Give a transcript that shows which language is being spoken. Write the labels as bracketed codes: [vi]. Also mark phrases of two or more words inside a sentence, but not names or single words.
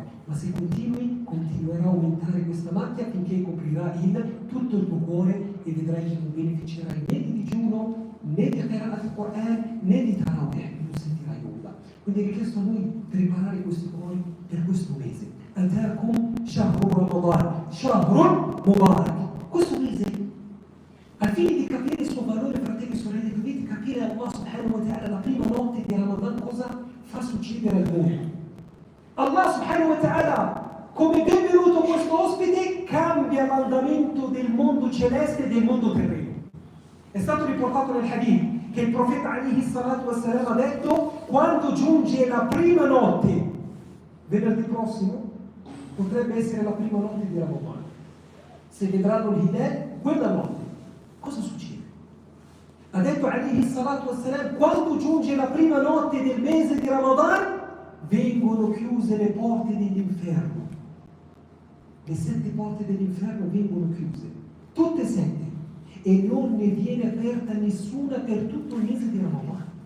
[it] Ma se continuerà a aumentare questa macchia finché coprirà tutto il tuo cuore e vedrai che non beneficerai né di digiuno, né di [ar] قراءة القرآن, [it] né di Tarawih, non sentirai nulla. Quindi è richiesto a noi preparare questi cuori per questo mese. [ar] أتاكم شهر رمضان، شهر مبارك. [it] Questo mese, al fine di capire il suo valore, fratelli e sorelle, dovete capire Allah [ar] سبحانه وتعالى [it] la prima notte di Ramadan cosa fa succedere al mondo. [ar] الله سبحانه وتعالى, [it] come benvenuto questo ospite, cambia l'andamento del mondo celeste e del mondo terreno. È stato riportato nel hadith che il profeta [ar] عليه الصلاة والسلام [it] ha detto: quando giunge la prima notte, venerdì prossimo, potrebbe essere la prima notte di Ramadan. Se vedranno l'Hidal, quella notte, cosa succede? Ha detto [ar] عليه الصلاة والسلام: [it] quando giunge la prima notte del mese di Ramadan, vengono chiuse le porte dell'inferno. Le 7 porte dell'inferno vengono chiuse, tutte 7, e non ne viene aperta nessuna per tutto il mese di Ramadan.